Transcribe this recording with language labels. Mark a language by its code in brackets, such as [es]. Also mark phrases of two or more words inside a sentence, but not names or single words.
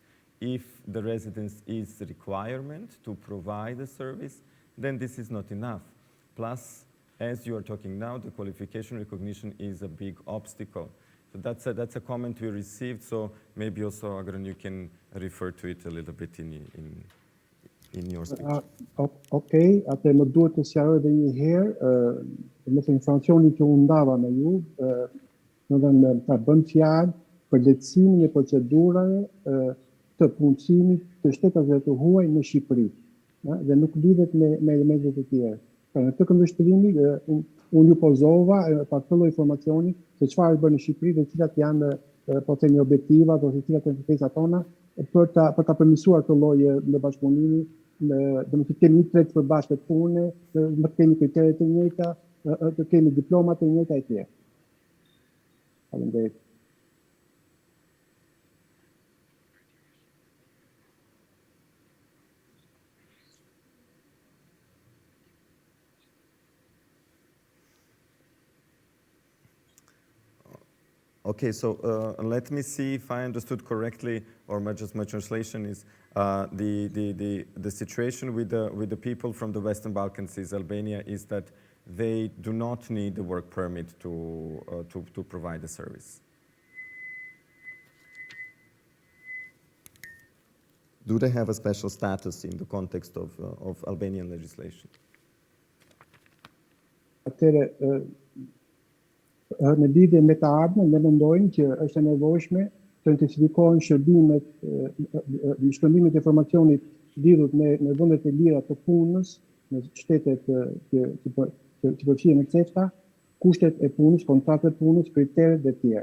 [en] If the residence is a requirement to provide a service, then this is not enough. Plus, as you are talking now, the qualification recognition is a big obstacle. So that's a comment we received, so maybe also, Agron, you can refer to it a little bit in your speech. [sq] Okej, atë më duhet të sqaroj edhe një herë, nëse informacioni që unë ndava me ju, domethënë ta bën fjalë për lehtësimin e procedurave të punësimit të shtetësve të huaj në Shqipëri, dhe nuk lidhet me elementet e tjera. Pra në këtë këndvështrimi unë ju pozova pa këtë lloj informacioni se çfarë bën në Shqipëri dhe cilat janë po themi objektivat ose cilat janë kërkesat tona për ta përmirësuar këtë lloj në bashkëpunimi, domethënë të kemi një tret përbashkët pune, të kemi kriteret e njëjta, të kemi diplomat e njëjta etj. Faleminderit. [en] Okay, so let me see if I understood correctly, or my translation is the situation with the people from the Western Balkans is Albania is that they do not need a work permit to provide the service. Do they have a special status in the context of Albanian legislation? [sq] Atëre, në lidhje me të ardhmen, ne mendojmë që është e nevojshme të intensifikohen shkëmbimet e informacionit lidhur me vendet e lira të punës në shtetet që përfshihen në CEFTA, kushtet e punës, kontraktet e punës, kriteret dhe tjerë.